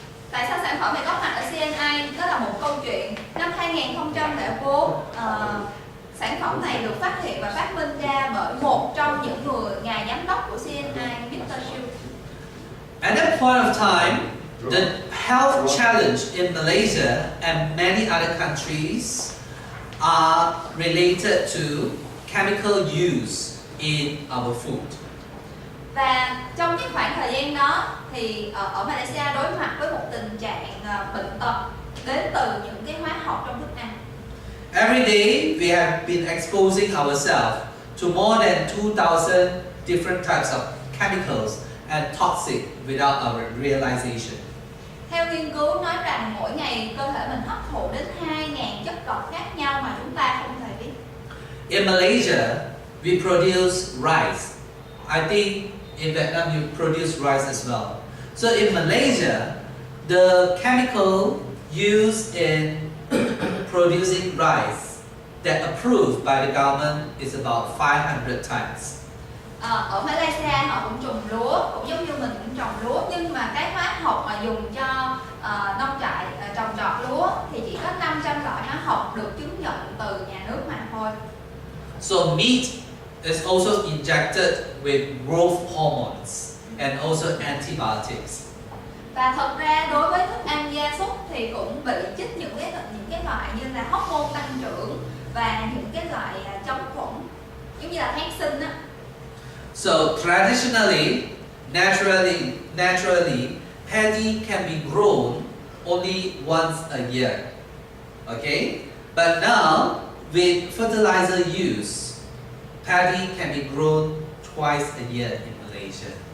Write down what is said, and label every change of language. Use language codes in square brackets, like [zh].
[vi] Tại sao sản phẩm này có mặt ở Cni? Đó là một câu chuyện. Năm 2004, sản phẩm này được phát hiện và phát minh ra bởi một trong những nhà giám đốc của Cni, Mr. Chu. [en] At that point of time, the health challenge in Malaysia and many other countries are related to chemical use in our food. [vi] Và trong cái khoảng thời gian đó thì ở Malaysia đối mặt với một tình trạng bệnh tật đến từ những cái hóa học trong thức ăn. [en] Every day we have been exposing ourselves to more than 2,000 different types of chemicals and toxic without our realization. [vi] Theo nghiên cứu nói rằng mỗi ngày cơ thể mình hấp thụ đến 2.000 chất độc khác nhau mà chúng ta không hề biết. [en] In Malaysia, we produce rice. I think in Vietnam you produce rice as well. So in Malaysia, the chemical used in producing rice that approved by the government is about 500 times. [vi] Ở Malaysia họ cũng trồng lúa, cũng giống như mình cũng trồng lúa, nhưng mà cái hóa học mà dùng cho nông trại trồng trọt lúa thì chỉ có 500 loại hóa học được chứng nhận từ nhà nước mà thôi. [en] So meat is also injected with growth hormones and also antibiotics. [vi] Và thật ra đối với thức ăn gia súc thì cũng bị chích những cái loại như là hormone tăng trưởng và những cái loại chống khuẩn, giống như là kháng sinh á. [en] So traditionally, naturally, paddy can be grown only once a year. Okay, but now with fertilizer use, paddy can be grown twice a year in Malaysia.